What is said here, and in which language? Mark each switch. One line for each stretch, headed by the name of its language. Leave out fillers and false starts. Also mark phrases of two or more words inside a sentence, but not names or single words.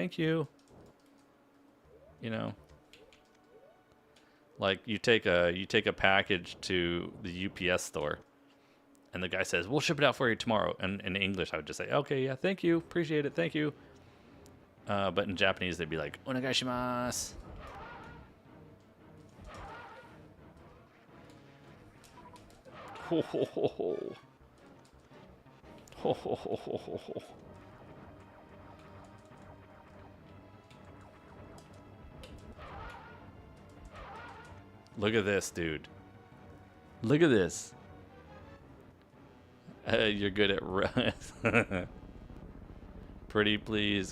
English: You know, like you take a package to the UPS store, and the guy says, we'll ship it out for you tomorrow. And in English, I would just say, okay, yeah, thank you, appreciate it, thank you. But in Japanese, they'd be like, onegaishimasu. Ho ho ho ho. Ho ho ho ho ho ho. Look at this, dude. Look at this. You're good at pretty please.